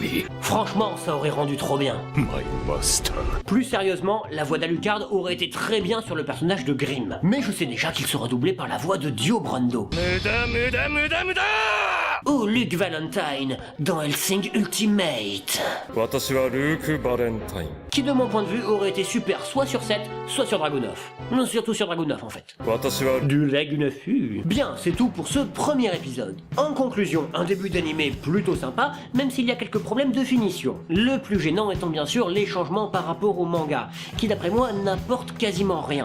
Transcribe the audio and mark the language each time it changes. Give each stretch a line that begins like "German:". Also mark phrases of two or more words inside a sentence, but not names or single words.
French: Franchement, ça aurait rendu trop bien.
English: my master.
French: Plus sérieusement, la voix d'Alucard aurait été très bien sur le personnage de Grimm. Mais je sais déjà qu'il sera doublé par la voix de Dio Brando. Ou Luke Valentine dans Hellsing Ultimate.
Japanese: 私はルーク・バレンタイン
French: Qui de mon point de vue aurait été super soit sur Seth, soit sur Dragunov. Non, surtout sur Dragunov en fait.
Japanese: 私は
French: Du Lagunafu. Bien, c'est tout pour ce premier épisode. En conclusion, un début d'animé plutôt sympa, même s'il y a quelques problèmes de finition. Le plus gênant étant bien sûr les changements par rapport au manga, qui d'après moi n'apportent quasiment rien.